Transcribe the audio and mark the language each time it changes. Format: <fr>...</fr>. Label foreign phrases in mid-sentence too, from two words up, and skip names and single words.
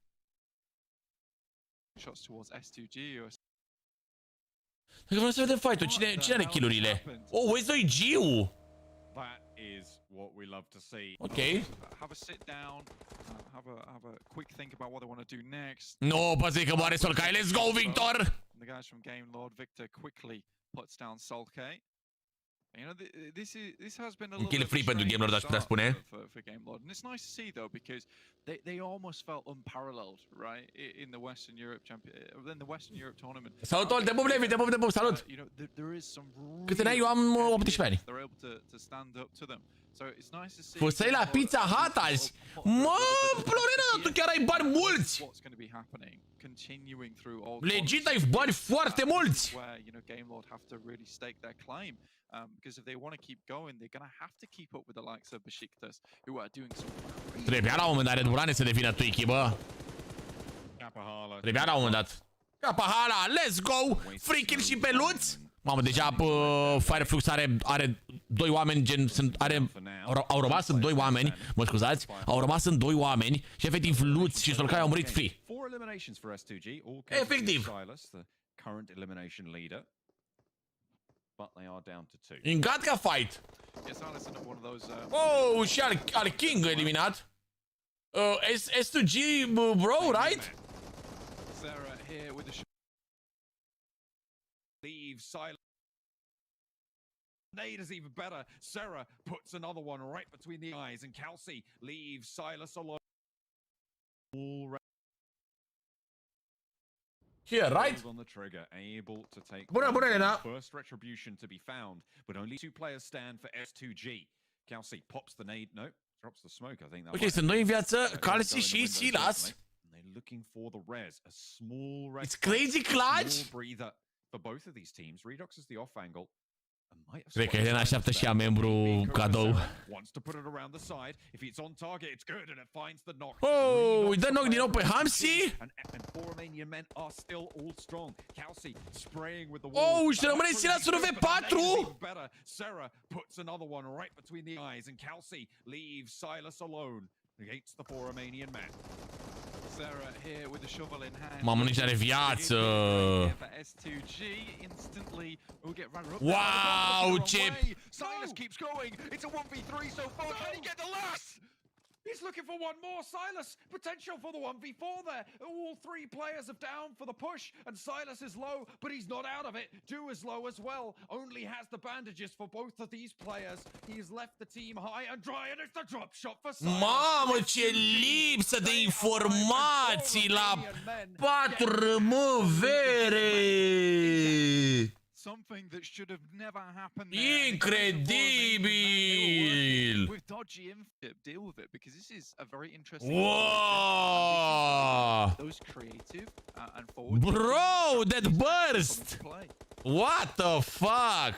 <ro>Dacă vreau să vedem fight-ul, cine are kill-urile? Oh, uite doi Giu! Ok. No, păzi că moare Solkai,</ro> <en>let's go, Victor! You know, this has been a little kill free pentru Game Lord,</en> <ro>aș putea spune.</ro> <en>For Game Lord. And it's nice to see though, because they almost felt unparalleled, right, in the Western Europe tournament.</en> <ro>Salut, te pup, Levi, te pup, salut.</ro> <en>You know, there is some.</en> <ro>Câte ani? Eu am 18 ani.</ro> <en>They're able to stand up to them. So it's nice to see.</en> <ro>Fusei la Pizza Hut azi. Mă, Florina, tu chiar ai bani mulți. Legit ai bani foarte mulți. Where, you know, Game Lord have to really stake their claim. Because if they want to keep going, they're going to have to keep up with the likes of Besiktas, who are doing some. Trebuia la un moment dat Red Bull să devină Twiki, bă. Trebuia la un moment dat.</ro> <en>Capahala, let's go! Free kill</en> <ro>și pe Luț. Mamă, deja Fireflux are 2 oameni, gen, au rămas în 2 oameni, mă scuzați, au rămas în 2 oameni și efectiv Luț și Solkai au murit free. Efectiv.</ro> <en>In Gatka fight.</en> <ro>Oh, și al King eliminat.</ro> <en>S2G, bro, right? Leaves silent. Nade is even better. Sarah puts another one right between the eyes, and Kelsey leaves Silas alone. Here, right? On the trigger, able to take</en> <ro>bună, Elena.</ro> <en>First retribution to be found, but only 2 players stand for S2G. Kelsey pops the nade. No, drops the smoke. I think that.</en> <ro>Ok, sunt 2 în viață, Kelsey și Silas.</ro> <en>Looking for the res, a small res. It's crazy clutch. For both of these teams, Redox is the off angle.</en> <ro>Cred că Elena așteaptă și ea membru cadou. Oh, îi dă knock din nou pe Hamsi. Oh, și rămâne Silasul în V4.</ro> <en>Sarah puts another one right between the eyes, and Kelsey leaves Silas alone against the 4 Romanian men. Sarah here with the shovel in hand.</en> <ro>Mamă, nici are viață. Wow, ce...</ro> <en>Silas keeps going. It's a 1v3 so far. Can he get the last? He's Just looking for one more. Silas, potential for the 1v4 there. All three players are down for the push, and Silas is low, but he's not out of it. Do is low as well. Only has the bandages for both of these players. He's left the team high and dry, and it's the drop shot for Silas.</en> <ro>Mamă, ce lipsă de informații la 4, mă, vere!</ro> <en>Something that should have never happened.</en> <ro>Incredibil!</ro> <en>With dodgy infip, deal with it because this is a very interesting. Wow! Those creative and forward. Bro, that burst! What the fuck?</en>